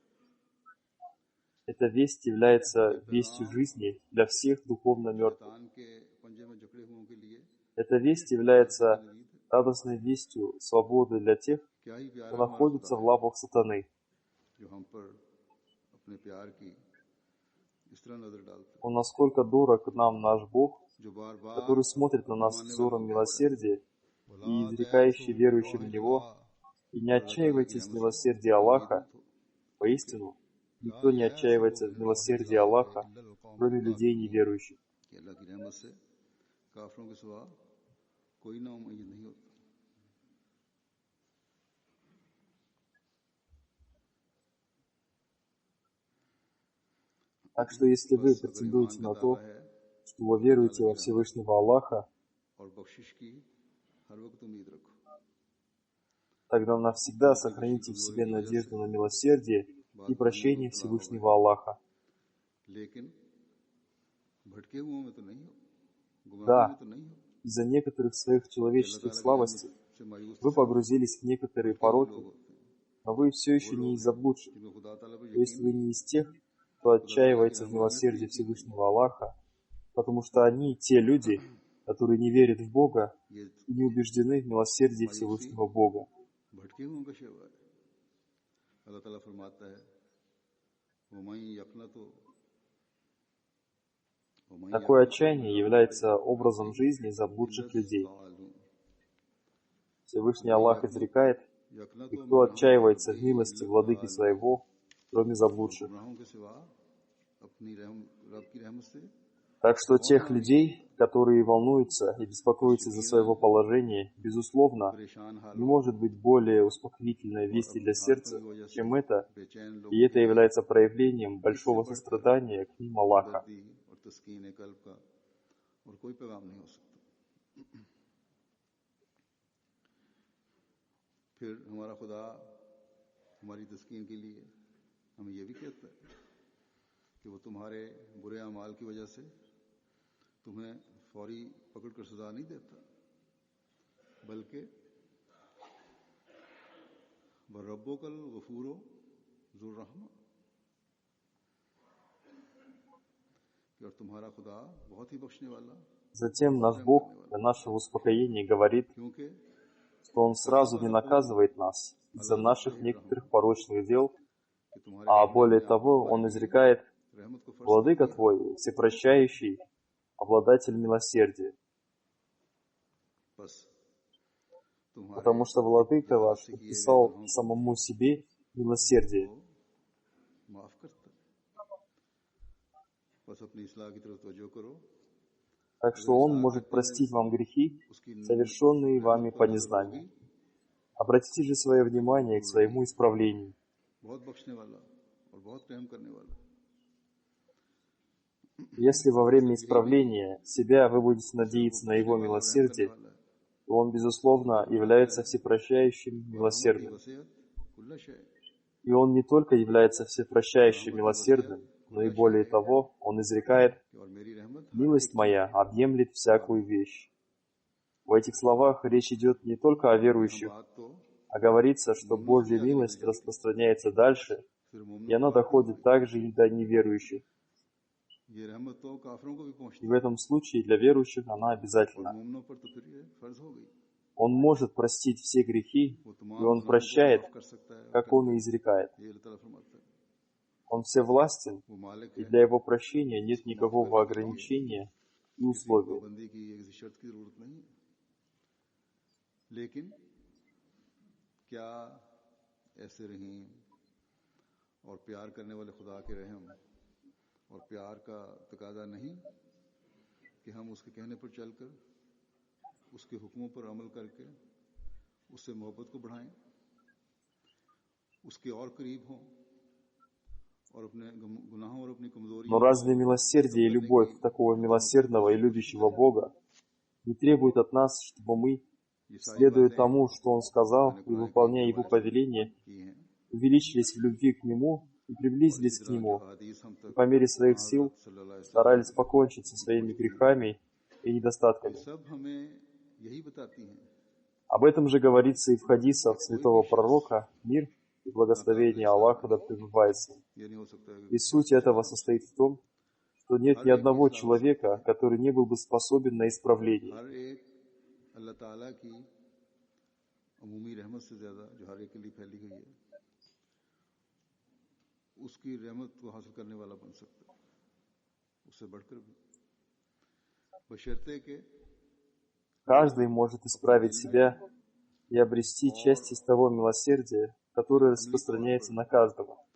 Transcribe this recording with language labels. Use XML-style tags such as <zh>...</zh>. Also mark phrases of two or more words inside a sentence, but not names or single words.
<ru>Эта весть является вестью жизни для всех духовно мертвых. Эта весть является радостной вестью свободы для тех, кто находится в лапах сатаны. Он насколько дорог нам наш Бог,</ru> <ur>جو بار بار</ur> <ru>который смотрит на нас</ru> <ur>कमाने</ur> <ru>взором</ru> <ur>والوں کو</ur> <ru>милосердия</ru> <ur>کہتا ہے,</ur> <ru>и</ru> <ar>"वला</ar> <ru>изрекающий</ru> <ar>تيأسوا من</ar> <ru>верующим в</ru> <ar>रौहिल्लाह",</ar> <ru>Него, и не</ru> <ur>اور اللہ تعالیٰ کی</ur> <ru>отчаивайтесь в</ru> <ur>رحمت سے</ur> <ru>милосердии</ru> <ur>उम्मीद</ur> <ru>Аллаха.</ru> <ur>مت ہو.</ur> <ru>Поистину,</ru> <ar>ला</ar> <ru>никто не</ru> <ar>तयासु</ar> <ru>отчаивается в</ru> <ar>मिन</ar> <ru>милосердии</ru> <ar>रौहिल्लाह</ar> <ru>Аллаха,</ru> <ar>إلا القوم</ar> <ru>кроме людей</ru> <ar>काफिरून,</ar> <ru>неверующих.</ru> <ur>کہ اللہ کی رحمت سے کافروں کے سوا کوئی نا امید نہیں ہوتا.</ur> <ru>Так что если вы</ru> <ur>بس اگر ایمان</ur> <ru>претендуете</ru> <ur>का</ur> <ru>на</ru> <ur>दावा</ur> <ru>то,</ru> <ur>है</ur> <ru>что вы</ru> <ur>تو اللہ تعالیٰ</ur> <ru>веруете во</ru> <ur>کی رحمت</ur> <ru>Всевышнего Аллаха,</ru> <ur>اور بخشش کی ہر وقت امید رکھو.</ur> <ru>тогда навсегда</ru> <ur>اور اپنی کسی</ur> <ru>сохраните в</ru> <ur>कमजोरी</ur> <ru>себе</ru> <ur>کی وجہ سے</ur> <ru>надежду на милосердие</ru> <ur>बात</ur> <ru>и</ru> <ur>باتوں میں</ur> <ru>прощение</ru> <ur>مبتلا ہو گئے,</ur> <ru>Всевышнего Аллаха.</ru> <ur>لیکن بھٹکے ہوؤں میں تو نہیں ہو، گمراہوں میں</ur> <ru>Да,</ru> <ur>تو نہیں ہو</ur> <ru>из-за некоторых своих</ru> <ur>کہ اللہ</ur> <ru>человеческих</ru> <ur>تعالیٰ کی رحمت</ur> <ru>слабостей</ru> <ur>سے مایوس تو</ur> <ru>вы</ru> <ur>सिर्फ</ur> <ru>погрузились в некоторые</ru> <ur>بھٹکے ہوئے لوگ</ur> <ru>пороки,</ru> <ur>ہوتے ہیں.</ur> <ru>но вы все</ru> <ur>वो</ur> <ru>еще не</ru> <ur>लोग</ur> <ru>из</ru> <ur>हैं</ur> <ru>заблудших.</ru> <ur>جن کو خدا تعالیٰ پر</ur> <ru>То есть</ru> <ur>यकीन</ur> <ru>вы</ru> <ur>نہیں ہے,</ur> <ru>не из тех, кто</ru> <ur>خدا تعالیٰ کی</ur> <ru>отчаивается в</ru> <ur>رحمانیت پر</ur> <ru>милосердии</ru> <ur>یقین نہیں ہے.</ur> <ru>Всевышнего Аллаха, потому что они те люди, которые не верят в Бога</ru> <ur>ये</ur> <ru>и не убеждены в милосердии</ru> <ur>मायूसी</ur> <ru>Всевышнего Бога.</ru> <ur>بھٹکے ہوؤں کا شیوہ ہے۔ اللہ تعالیٰ فرماتا ہے,</ur> <ar>ومن يقنط ومن</ar> <ru>Такое</ru> <ar>يقنط من</ar> <ru>отчаяние</ru> <ar>रहमति</ar> <ru>является образом</ru> <ar>रब्बिही</ar> <ru>жизни</ru> <ar>इल्ला</ar> <ru>заблудших людей.</ru> <ar>ज़ालिमून।</ar> <ru>Всевышний</ru> <ar>वमन</ar> <ru>Аллах изрекает, и</ru> <ar>यक़नतु</ar> <ru>кто</ru> <ar>من رحمة</ar> <ru>отчаивается в</ru> <ar>रब्बिही</ar> <ru>милости</ru> <ar>इल्ला</ar> <ru>владыки</ru> <ar>ज़ालिमून।</ar> <ru>своего, कроме</ru> <ur>और</ur> <ru>заблудших.</ru> <ur>گمراہوں کے سوا اپنی رب کی رحمت سے</ur> <ru>Так что</ru> <ur>कौन</ur> <ru>тех</ru> <ur>नाउमीद</ur> <ru>людей,</ru> <ur>ہوتا ہے.</ur> <ru>которые волнуются и</ru> <ur>बस</ur> <ru>беспокоятся из-за</ru> <ur>यकीनन</ur> <ru>своего положения, безусловно,</ru> <ur>پریشان حال</ur> <ru>не</ru> <ur>वाले</ur> <ru>может быть более успокоительной</ru> <ur>और</ur> <ru>вести</ru> <ur>अपनी</ur> <ru>для</ru> <ur>हालतों</ur> <ru>сердца,</ru> <ur>کی وجہ سے</ur> <ru>чем это,</ru> <ur>बेचैन</ur> <ru>и</ru> <ur>لوگوں کے</ur> <ru>это</ru> <ur>लिए</ur> <ru>является проявлением</ru> <ur>इससे</ur> <ru>большого</ru> <ur>बढ़कर</ur> <ru>сострадания к ним Аллаха.</ru> <ur>ہمدردی اور تسکین قلب کا اور کوئی پیغام نہیں ہو سکتا. پھر ہمارا خدا ہماری تسکین کے لیے ہمیں یہ بھی کہتا ہے کہ وہ تمہارے برے اعمال کی وجہ سے تمہیں فوری پکڑ کر سزا نہیں دیتا، بلکہ</ur> <ar>وربك الغفور ذو الرحمة,</ar> <ur>اور تمہارا خدا بہت ہی بخشنے والا,</ur> <ru>Затем</ru> <ur>बहुत</ur> <ru>наш</ru> <ur>रहम</ur> <ru>Бог</ru> <ur>کرنے والا,</ur> <ru>для нашего успокоения говорит,</ru> <ur>क्योंकि</ur> <ru>что Он сразу не наказывает нас из-за</ru> <ur>अल्लाह</ur> <ru>наших</ru> <ar>ذو رحمة</ar> <ru>некоторых порочных дел,</ru> <ur>کہ تمہارے</ur> <ru>а</ru> <ur>बदले</ur> <ru>более</ru> <ur>اپنے آپ پر</ur> <ru>того,</ru> <ur>हमारे</ur> <ru>Он</ru> <ur>लिए</ur> <ru>изрекает,</ru> <ur>رحمت کو فرض کر</ur> <ru>Владыка</ru> <ur>دیا,</ur> <ru>Твой, всепрощающий, обладатель милосердия,</ru> <ur>بس تمہارے</ur> <ru>потому что Владыка</ru> <ur>जहाज</ur> <ru>ваш</ru> <ur>سے کیے گئے</ur> <ru>подписал</ru> <ur>گناہوں کو</ur> <ru>самому себе милосердие.</ru> <ur>معاف کرتا ہے. بس اپنی اصلاح کی طرف توجہ کرو.</ur> <ru>Так</ru> <ur>अगर</ur> <ru>что Он</ru> <ur>इस्लाह</ur> <ru>может</ru> <ur>کرتے ہیں</ur> <ru>простить вам грехи,</ru> <ur>उसकी</ur> <ru>совершенные</ru> <ur>रहमत</ur> <ru>вами</ru> <ur>पर</ur> <ru>по</ru> <ur>نظر ہوگی</ur> <ru>незнанию. Обратите же свое</ru> <ur>تو وہ</ur> <ru>внимание к</ru> <ur>غفور رحیم,</ur> <ru>своему исправлению.</ru> <ur>بہت بخشنے والا اور بہت رحم کرنے والا.</ur> <ru>Если во время</ru> <ur>صرف یہی نہیں</ur> <ru>исправления себя вы будете</ru> <ur>کہ صرف وہ</ur> <ru>надеяться на</ru> <ur>बख्शने</ur> <ru>Его</ru> <ur>والا اور رحم کرنے</ur> <ru>милосердие,</ru> <ur>والا ہے,</ur> <ru>то Он, безусловно,</ru> <ur>بلکہ فرماتا</ur> <ru>является</ru> <ur>है</ur> <ru>всепрощающим,</ru> <ar>रहमती</ar> <ru>милосердным.</ru> <ar>وسعت كل شيء,</ar> <ru>И Он не только является всепрощающим,</ru> <ar>رحمتي وسعت</ar> <ru>милосердным, но и</ru> <ar>كل شيء,</ar> <ru>более того, Он изрекает,</ru> <ur>اور میری رحمت ہر ایک</ur> <ru>«Милость</ru> <ur>चीज</ur> <ru>моя</ru> <ur>पर</ur> <ru>объемлет всякую</ru> <ur>واقعی ہے.</ur> <ru>вещь». В этих словах речь идет не только о</ru> <ur>यहाँ</ur> <ru>верующих,</ru> <ur>بات تو</ur> <ru>а говорится, что</ru> <ur>مومنوں سے بھی</ur> <ru>Божья</ru> <ur>آگے نکل</ur> <ru>милость</ru> <ur>جاتی ہے,</ur> <ru>распространяется дальше,</ru> <ur>सिर्फ</ur> <ru>и</ru> <ur>مومنوں کی</ur> <ru>она</ru> <ur>بات نہیں ہو</ur> <ru>доходит</ru> <ur>रही,</ur> <ru>также и до неверующих.</ru> <ur>یہ رحمت تو کافروں کو بھی</ur> <ru>И</ru> <ur>पहुंचती</ur> <ru>в</ru> <ur>है</ur> <ru>этом случае для верующих она</ru> <ur>और</ur> <ru>обязательна.</ru> <ur>مومنوں پر تو پھر یہ فرض ہو گئی.</ur> <ru>Он может простить все грехи,</ru> <ur>वो</ur> <ru>и</ru> <ur>तमाम</ur> <ru>Он</ru> <ur>گناہوں کو</ur> <ru>прощает,</ru> <ur>معاف کر سکتا ہے اور</ur> <ru>как Он</ru> <ur>करता</ur> <ru>и</ru> <ur>है।</ur> <ru>изрекает.</ru> <ur>یہ اللہ تعالیٰ فرماتا ہے,</ur> <ru>Он всевластен,</ru> <ur>وہ مالک</ur> <ru>и</ru> <ur>है,</ur> <ru>для Его прощения нет</ru> <ur>اس کو معاف</ur> <ru>никакого</ru> <ur>کرنے کے لیے</ur> <ru>ограничения и</ru> <ur>किसी</ur> <ru>условия.</ru> <ur>پابندی کی یا کسی شرط کی ضرورت نہیں ہے۔ لیکن کیا ایسے رحیم اور پیار کرنے والے خدا کے رحم اور پیار کا تقاضا نہیں کہ ہم اس کے کہنے پر چل کر اس کے حکموں پر عمل کر کے اس سے محبت کو بڑھائیں، اس کے اور قریب ہوں اور اپنے گناہوں اور اپنی</ur> <ru>Но</ru> <ur>کمزوریوں کو</ur> <ru>разве</ru> <ur>खत्म</ur> <ru>милосердие и</ru> <ur>करने</ur> <ru>любовь</ru> <ur>की</ur> <ru>такого</ru> <ur>हम</ur> <ru>милосердного и</ru> <ur>कोशिश</ur> <ru>любящего</ru> <ur>करें?</ur> <ru>Бога не требует от нас, чтобы мы,</ru> <ur>یہ ساری</ur> <ru>следуя</ru> <ur>बातें</ur> <ru>тому, что Он</ru> <ur>जो</ur> <ru>сказал,</ru> <ur>मैंने</ur> <ru>и</ru> <ur>قرآن کریم</ur> <ru>выполняя</ru> <ur>के</ur> <ru>Его</ru> <ur>حوالے سے</ur> <ru>повеления,</ru> <ur>کی ہیں</ur> <ru>увеличились в любви к Нему и</ru> <ur>और</ur> <ru>приблизились</ru> <ur>इसी</ur> <ru>к</ru> <ur>طرح جو</ur> <ru>Нему,</ru> <ur>حدیث ہم</ur> <ru>и</ru> <ur>तक</ur> <ru>по мере своих</ru> <ur>हज़रत</ur> <ru>сил</ru> <ar>صلى الله عليه وسلم</ar> <ru>старались покончить со своими</ru> <ur>پہنچتی ہیں,</ur> <ru>грехами и</ru> <ur>ये</ur> <ru>недостатками.</ru> <ur>سب ہمیں یہی بتاتی ہیں</ur> <ru>Об этом же говорится и в</ru> <ur>कि</ur> <ru>хадисах</ru> <ur>کوئی بھی</ur> <ru>святого</ru> <ur>शख्स</ur> <ru>пророка, мир и</ru> <ur>اللہ تعالیٰ کا</ur> <ru>благословение</ru> <ur>इंसान</ur> <ru>Аллаха да</ru> <ur>نہیں,</ur> <ru>пребывает с ним.</ru> <ur>یہ نہیں ہو سکتا</ur> <ru>И</ru> <ur>कि</ur> <ru>суть</ru> <ur>किसी</ur> <ru>этого</ru> <ur>نام سے</ur> <ru>состоит в том, что нет</ru> <ur>हर</ur> <ru>ни</ru> <ur>ایک کی</ur> <ru>одного</ru> <ur>اصلاح ہو سکتی</ur> <ru>человека,</ru> <ur>ہے,</ur> <ru>который не был бы способен на исправление.</ru> <ur>ہر ایک اللہ تعالیٰ کی عمومی رحمت سے زیادہ جو ہر ایک کے لیے پھیلی ہوئی ہے اس کی رحمت کو حاصل کرنے والا بن سکتا ہے.</ur> <ru>Каждый может исправить себя и обрести часть из того милосердия, которое распространяется на каждого.</ru>